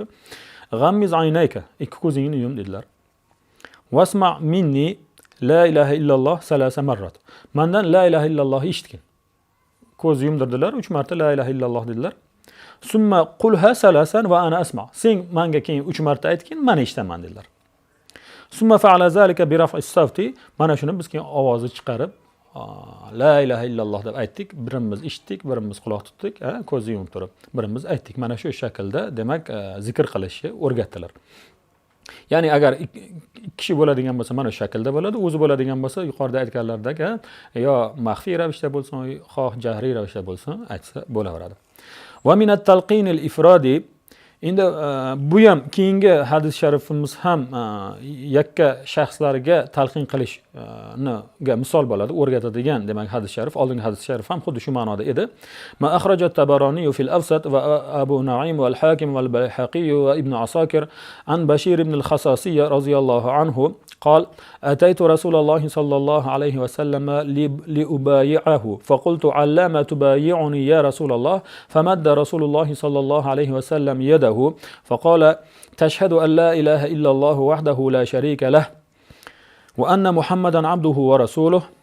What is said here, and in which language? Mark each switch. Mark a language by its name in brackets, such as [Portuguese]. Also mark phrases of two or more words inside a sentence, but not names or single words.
[Arabic] غمض عينيك, [Uzbek] ikki ko'zingni yum dedilar. [Arabic] واسمع مني لا إله إلا الله ثلاث مرات. [Uzbek] Mendan [Arabic] لا إله إلا الله [Uzbek] eshitgin. Ko'z yumdirdilar, 3 marta [Arabic] لا إله إلا الله [Uzbek] dedilar. [Arabic] ثم قلها ثلاثا وأنا أسمع. [Uzbek] Sen menga keyin 3 marta aytgin, men eshitaman dedilar. [Arabic] ثم فعل ذلك برفع الصوت. [Uzbek] Mana shuni biz keyin ovozni chiqarib [Arabic] لا إله إلا الله [Uzbek] deb aytdik, birimiz eshitdik, birimiz quloq tutdik, ko'zni yumib turib, birimiz aytdik. Mana shu shaklda demak zikr qilishni o'rgatdilar. Ya'ni agar ikki kishi bo'ladigan bo'lsa, mana shu shaklda bo'ladi. O'zi bo'ladigan bo'lsa, yuqorida aytganlardek yo maxfiy ravishda bo'lsin, xoh jahriy ravishda bo'lsin, aytsa bo'laveradi. [Arabic] ومن التلقين الإفرادي. [Uzbek] Endi bu ham keyingi hadis sharifimiz ham yakka shaxslarga talqin qilishga misol bo'ladi, o'rgatadigan demak hadis sharif. Oldingi hadis sharif ham xuddi shu ma'noda edi. [Arabic] ما أخرجه الطبراني في الأوسط وأبو نعيم والحاكم والبيهقي وابن عساكر عن بشير بن الخصاصية رضي الله عنه قال أتيت رسول الله صلى الله عليه وسلم لأبايعه فقلت علما تبايعني يا رسول الله فمد رسول الله صلى الله عليه وسلم يده فقال تشهد أن لا إله إلا الله وحده لا شريك له وأن محمدا عبده ورسوله